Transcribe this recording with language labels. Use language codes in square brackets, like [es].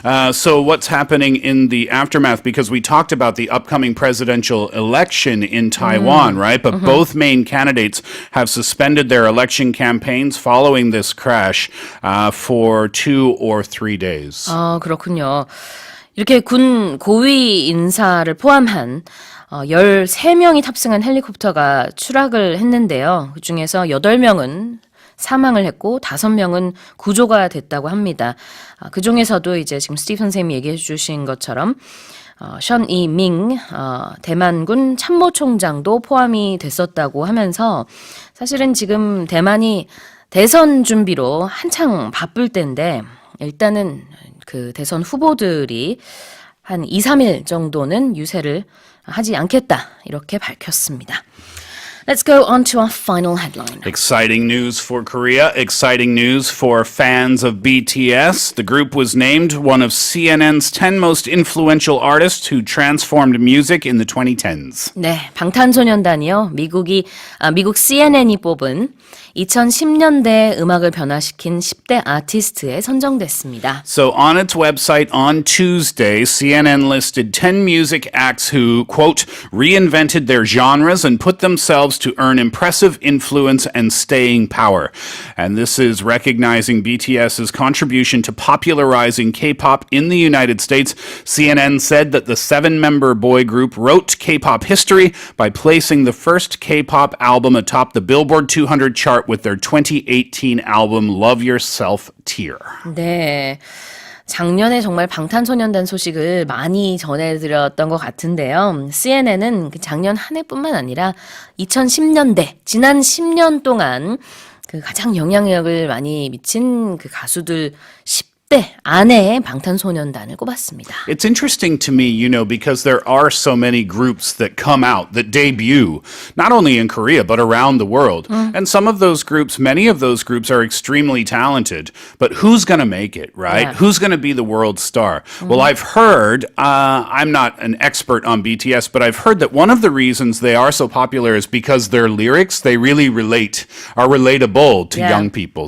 [en] So what's happening in the aftermath? Because we talked about the upcoming presidential election in Taiwan, right? But both main candidates have suspended their election campaigns following this crash for 2 or 3 days. [ko] 그렇군요. 이렇게 군 고위 인사를 포함한 13명이 탑승한 헬리콥터가 추락을 했는데요. 그중에서 8명은 사망을 했고 5명은 구조가 됐다고 합니다. 그중에서도 이제 지금 스티브 선생님이 얘기해 주신 것처럼 션 이밍 대만군 참모총장도 포함이 됐었다고 하면서 사실은 지금 대만이 대선 준비로 한창 바쁠 때인데 일단은 그 대선 후보들이 한 2, 3일 정도는 유세를 하지 않겠다 이렇게 밝혔습니다. [en] Let's go on to our final headline. Exciting news for Korea. Exciting news for fans of BTS. The group was named one of CNN's 10 most influential artists who transformed music in the 2010s. [ko] 네, 방탄소년단이요. 미국 CNN이 뽑은 2010년대 음악을 변화시킨 10대 아티스트에 선정됐습니다. [en] So on its website on Tuesday, CNN listed 10 music acts who, quote, reinvented their genres and put themselves to earn impressive influence and staying power. And this is recognizing BTS's contribution to popularizing K-pop in the United States. CNN said that the 7-member boy group wrote K-pop history by placing the first K-pop album atop the Billboard 200 chart with their 2018 album Love Yourself Tear. [ko] 네. 작년에 정말 방탄소년단 소식을 많이 전해드렸던 것 같은데요. CNN은 작년 한 해뿐만 아니라 2010년대, 지난 10년 동안 그 가장 영향력을 많이 미친 그 가수들 10대 안에 방탄소년단을 꼽았습니다. [en] It's interesting to me, because there are so many groups that come out, that debut, not only in Korea, but around the world. And some of those groups, many of those groups are extremely talented. But who's going to make it, right? Yeah. Who's going to be the world star? Well, I've heard, I'm not an expert on BTS, but I've heard that one of the reasons they are so popular is because their lyrics, they really are relatable to young people.